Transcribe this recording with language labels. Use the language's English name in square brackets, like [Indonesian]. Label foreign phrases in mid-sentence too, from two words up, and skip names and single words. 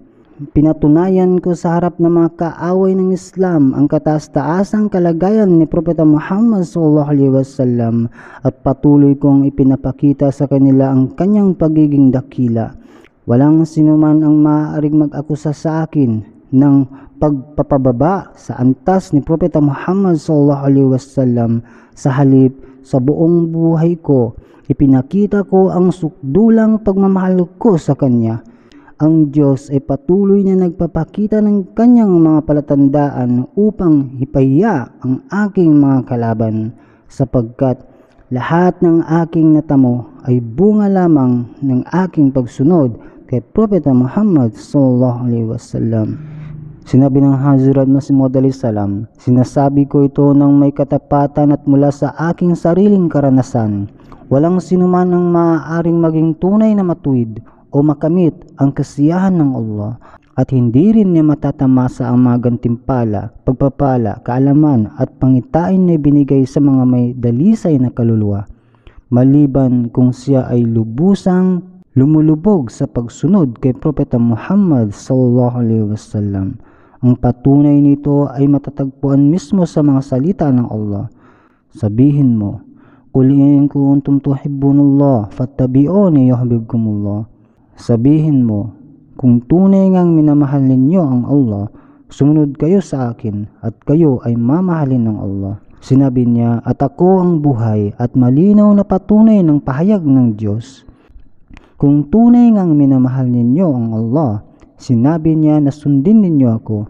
[Filipino] Pinatunayan ko sa harap ng mga kaaway ng Islam ang kataas-taasang kalagayan ni Propeta Muhammad SAW at patuloy kong ipinapakita sa kanila ang kanyang pagiging dakila. Walang sinuman ang maaaring mag-akusa sa akin. ng pagpapababa sa antas ni Propeta Muhammad [Arabic] صلى الله عليه وسلم. [Filipino] Sa halip, sa buong buhay ko, ipinakita ko ang sukdulang pagmamahal ko sa Kanya. Ang Diyos ay patuloy na nagpapakita ng Kanyang mga palatandaan upang hipahiya ang aking mga kalaban, sapagkat lahat ng aking natamo ay bunga lamang ng aking pagsunod kay Propeta Muhammad [Arabic] صلى الله عليه وسلم. [Filipino] Sinabi ng Hazrat Masih Maud [Arabic] عليه السلام, [Filipino] sinasabi ko ito ng may katapatan at mula sa aking sariling karanasan. Walang sinuman ang maaaring maging tunay na matuwid o makamit ang kasiyahan ng Allah, at hindi rin niya matatamasa ang mga gantimpala, pagpapala, kaalaman at pangitain na binigay sa mga may dalisay na kaluluwa, maliban kung siya ay lubusang lumulubog sa pagsunod kay Propeta Muhammad [Arabic] صلى الله عليه وسلم. [Filipino] Ang patunay nito ay matatagpuan mismo sa mga salita ng Allah. Sabihin mo, [Arabic] "قل إن كنتم تحبون الله فاتبعوني يحببكم الله." [Filipino] Sabihin mo, kung tunay ngang minamahal ninyo ang Allah, sumunod kayo sa akin at kayo ay mamahalin ng Allah. Sinabi niya, at ako ang buhay at malinaw na patunay ng pahayag ng Diyos. Kung tunay ngang minamahal ninyo ang Allah, sinabi niya na sundin ninyo ako.